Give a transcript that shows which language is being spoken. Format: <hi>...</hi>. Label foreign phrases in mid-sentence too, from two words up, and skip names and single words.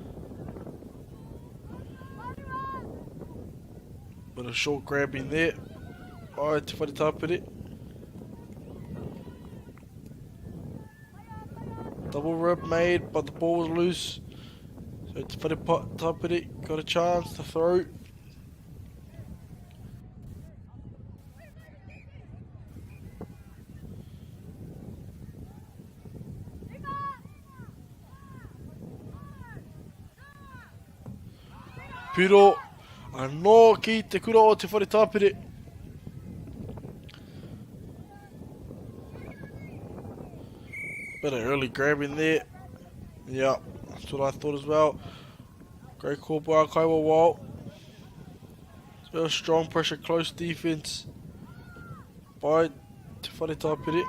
<en>But a short grab in there. Alright, Te Whare Tāpiri. Double rip made, but the ball was loose. So Te Whare Tāpiri got a chance to throw.</en> <mi>Piro, anō ki te kura o Te Whare Tāpiri.</mi> <en>Bit of early grabbing there. Yeah, that's what I thought as well. Great call by Kaiwa Wall. So strong pressure, close defense by Te Whare Tāpiri.</en>